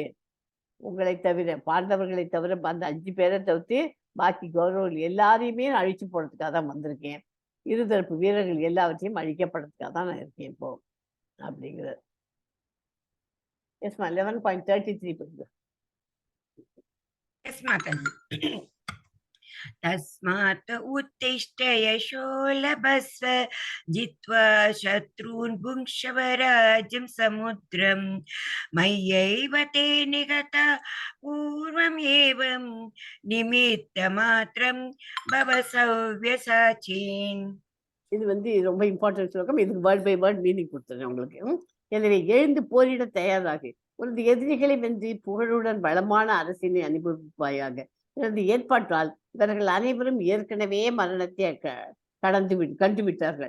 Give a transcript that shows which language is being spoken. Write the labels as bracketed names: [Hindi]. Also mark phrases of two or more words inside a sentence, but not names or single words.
[Tamil] உங்களை தவிர, பாண்டவர்களை தவிர அந்த 5 பேரை தவிர்த்து பாக்கி கௌரவர்கள் எல்லாரையுமே அழிச்சு போடுறதுக்காக தான் வந்திருக்கேன். இருதரப்பு வீரர்கள் எல்லாவற்றையும் அழிக்கப்படுறதுக்காக தான் நான் இருக்கேன் இப்போ அப்படிங்கிறது. எஸ்மா 11.33 பண்ணுங்க. [English] Yes, Mataji. [Sanskrit] तस्मात् उत्तिष्ठ यशो लभस्व जित्वा शत्रून् भुङ्क्ष्व राज्यं समुद्रं मय्यैव ते निगता पूर्वमेवं निमित्तमात्रं भव सव्यसाचीन्. [Tamil] இது ரொம்ப இம்பார்ட்டன்ட் ஸ்லோகம். இதுக்கு [English] word by word meaning [Tamil] கொடுத்துருக்கேன் உங்களுக்கு. எனவே எழுந்து போரிட தயாராக உனது எதிரிகளை வென்று புகழுடன் வளமான அரசினை அனுபவிப்பாயாக. எனது ஏற்பாட்டால் இவர்கள் அனைவரும் ஏற்கனவே மரணத்தை கண்டு விட்டார்கள்.